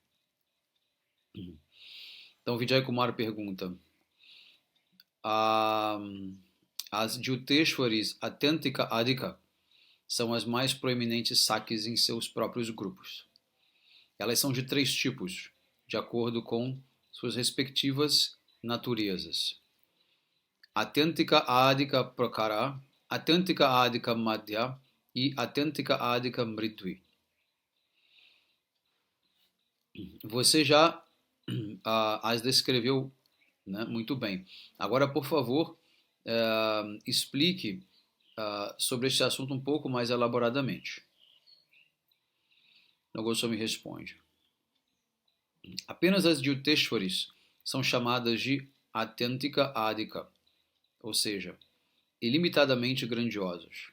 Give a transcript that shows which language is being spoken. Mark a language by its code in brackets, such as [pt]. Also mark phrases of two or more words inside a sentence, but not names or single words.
[pt] Então, Vijay Kumar pergunta: as Jyuteshwaris Atyantika Adhika são as mais proeminentes sakis em seus próprios grupos. Elas são de 3 tipos, de acordo com suas respectivas naturezas. Atyantika Adhika Prakara, Atyantika Adhika Madhya e Atyantika Adhika Mridvi. Você já as descreveu, né, muito bem. Agora, por favor, explique sobre este assunto um pouco mais elaboradamente. O Goswami responde: apenas as Jyuteshwaris são chamadas de Atyantika Adhika, ou seja, ilimitadamente grandiosos.